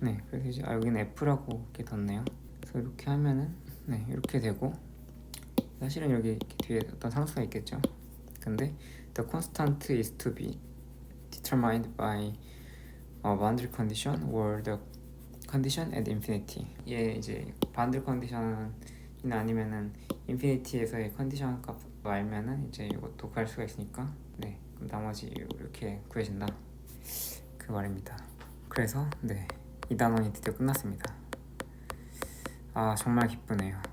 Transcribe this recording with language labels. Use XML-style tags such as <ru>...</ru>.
<ko>그래서 이제 여기는 f라고 이렇게 뒀네요. 그래서 이렇게 하면은 이렇게 되고 사실은 여기 이렇게 뒤에 어떤 상수가 있겠죠.</ko> <en>근데 the constant is to be determined by a boundary condition or the condition at infinity.</en> <ko>얘 이제 boundary condition이나 아니면은 인피니티에서의 컨디션 값 알면은 이제 이것도 구할 수가 있으니까 그럼 나머지 이렇게 구해진다 그 말입니다. 그래서 이 단원이 드디어 끝났습니다. 정말 기쁘네요.</ko>